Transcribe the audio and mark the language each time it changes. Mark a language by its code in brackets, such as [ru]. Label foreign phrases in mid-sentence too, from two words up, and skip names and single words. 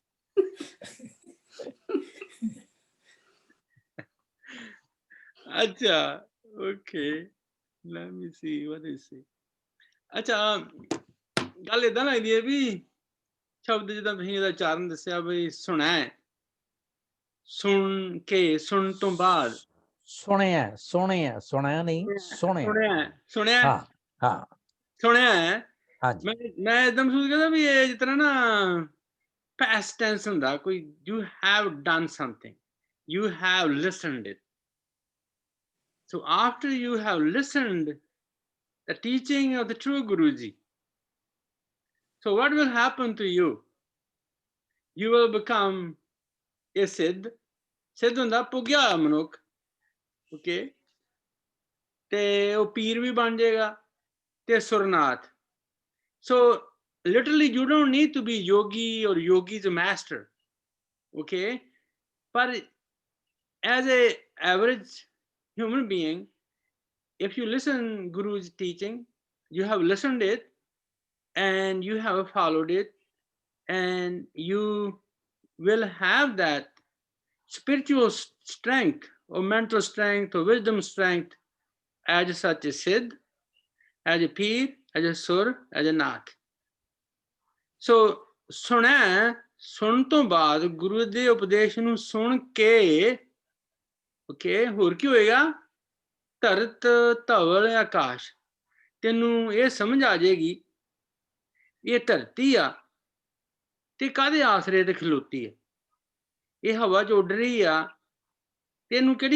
[pa] ਅੱਛਾ [en] okay let me see what is see [pa] ਅੱਛਾ ਗੱਲ ਏਦਾਂ ਲੱਗਦੀ ਹੈ ਵੀ ਸ਼ਬਦ ਜਿੱਦਾਂ ਤੁਸੀਂ ਇਹਦਾ ਉਚਾਰਨ ਦੱਸਿਆ ਬਈ ਸੁਣਾ ਸੁਣ ਕੇ ਸੁਣ ਤੋਂ ਬਾਅਦ ਸੁਣਿਆ ਸੁਣਿਆ ਨਹੀਂ ਸੁਣਿਆ ਹਾਂ ਹਾਂ ਸੁਣਿਆ ਹਾਂਜੀ ਮੈਂ ਇੱਕਦਮ ਮਹਿਸੂਸ ਕਰਦਾ ਵੀ ਇਹ ਜਿਸ ਤਰ੍ਹਾਂ ਨਾ [en] past tense [pa] ਹੁੰਦਾ ਕੋਈ [en] you have done something you have listened it so after you have listened the teaching of the true Guruji so what will happen to you you will become a siddh [pa] ਹੁੰਦਾ ਪੁੱਗਿਆ ਹੋਇਆ ਮਨੁੱਖ ਓਕੇ ਤੇ ਉਹ ਪੀਰ ਵੀ ਬਣ ਜਾਏਗਾ ਤੇ ਸੁਰਨਾਥ [en] so literally you don't need to be yogi or yogi's a master okay but as a average human being if you listen Guru's teaching you have listened it and you have followed it and you will have that spiritual strength or mental strength or wisdom strength as such a siddh as a peer as a sur as a nath so [pa] ਸੁਣ ਤੋਂ ਬਾਅਦ ਗੁਰੂ ਦੇ ਉਪਦੇਸ਼ ਨੂੰ ਸੁਣ ਕੇ ਓਕੇ ਹੋਰ ਕੀ ਹੋਏਗਾ ਧਰਤ ਧਵਲ ਆਕਾਸ਼ ਤੈਨੂੰ ਇਹ ਸਮਝ ਆ ਜਾਏਗੀ ਇਹ ਧਰਤੀ ਆ ਤੇ ਕਾਹਦੇ ਆਸਰੇ ਤੇ ਖਲੋਤੀ ਹੈ ਇਹ ਹਵਾ 'ਚ ਉੱਡ ਰਹੀ ਆ ਤੇ ਇਹਨੂੰ ਕਿਹੜੀ